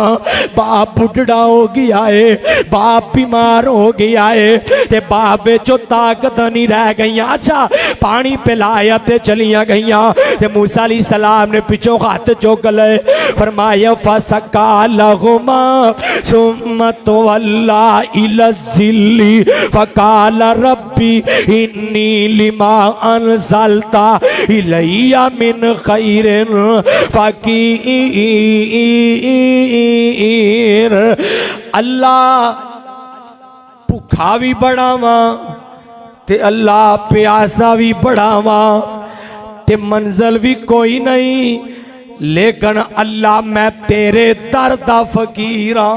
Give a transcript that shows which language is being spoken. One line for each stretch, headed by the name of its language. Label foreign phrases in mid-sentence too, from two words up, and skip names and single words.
Punjabi: باپ بڈھڑا ہو گیا ہے، باپ بیمار ہو گیا ہے تے باپ وچوں طاقت نہیں رہ گئی. اچھا پانی پلایا تے چلیاں گئیاں تے موسیٰ
Arabic: عليه السلام
Punjabi: نے پچھوں ہتھ چک لے فرمایا
Arabic: فسقى لهما ثم تولى إلى الظل فقال رب إني لما أنزلت إلي من خير فقير.
Punjabi: اللہ بھکھا بھی بڑھاواں تے اللہ پیاسا بھی بڑھاواں تے منزل بھی کوئی نہیں، لیکن اللہ میں تیرے در دا فقیر ہاں.